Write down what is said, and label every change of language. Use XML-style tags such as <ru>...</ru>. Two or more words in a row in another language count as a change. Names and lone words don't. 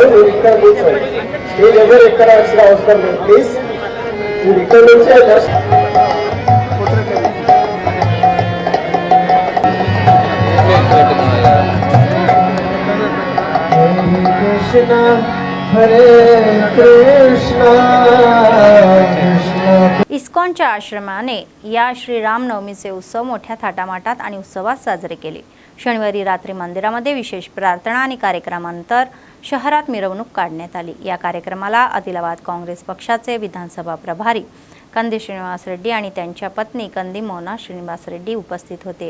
<te>మీరు ఇక్కడ కూర్చోండి, స్టేజ్ ఎవరు ఎక్కడ వచ్చిన అవసరం లేదు ప్లీజ్. మీరు ఇక్కడ నుంచే కృష్ణ హరే కృష్ణ</te> <mr>इस्कॉनच्या आश्रमाने या श्रीरामनवमीचे उत्सव मोठ्या थाटामाटात आणि उत्सवात साजरे केले. शनिवारी रात्री मंदिरामध्ये विशेष प्रार्थना आणि कार्यक्रमानंतर शहरात मिरवणूक काढण्यात आली. या कार्यक्रमाला आदिलाबाद काँग्रेस पक्षाचे विधानसभा प्रभारी कंदी श्रीनिवास रेड्डी आणि त्यांच्या पत्नी कंदी मोना श्रीनिवास रेड्डी उपस्थित होते.</mr>